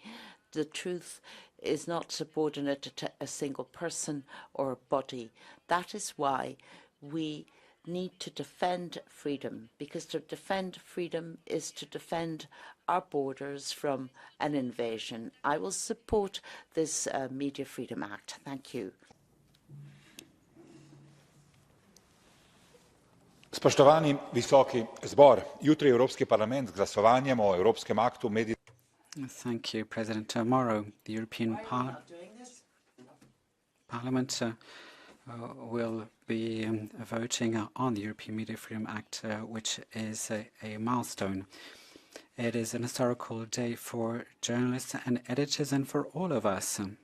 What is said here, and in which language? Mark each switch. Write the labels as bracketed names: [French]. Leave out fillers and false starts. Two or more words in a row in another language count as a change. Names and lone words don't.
[English] The truth is not subordinate to a single person or body. That is why we need to defend freedom, because to defend freedom is to defend our borders from an invasion. I will support this Media Freedom Act. Thank you. [Slovenian] Spoštovani visoki zbor, jutri Evropski parlament z glasovanjem o Evropskem aktu medij. [English] Thank you, President. Tomorrow, the European Parliament will be voting on the European Media Freedom Act, which is a milestone. It is an historical day for journalists and editors and for all of us.